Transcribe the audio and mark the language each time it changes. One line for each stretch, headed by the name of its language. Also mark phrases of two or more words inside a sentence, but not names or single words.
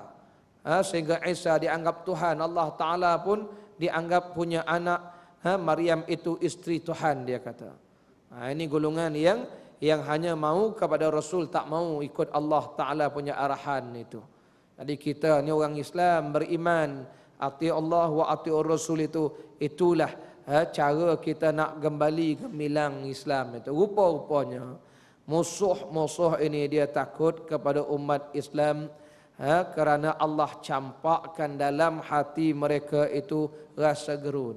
Malay: Sehingga Isa dianggap Tuhan. Allah Ta'ala pun dianggap punya anak. Maryam itu isteri Tuhan, dia kata. Ini golongan yang hanya mau kepada Rasul, tak mau ikut Allah Ta'ala punya arahan itu. Jadi kita ni orang Islam beriman,
Arabic: أطيعوا الله وأطيعوا الرسول
Malay: itulah cara kita nak kembali gemilang Islam itu. Rupa-rupanya musuh-musuh ini dia takut kepada umat Islam kerana Allah campakkan dalam hati mereka itu rasa gerun.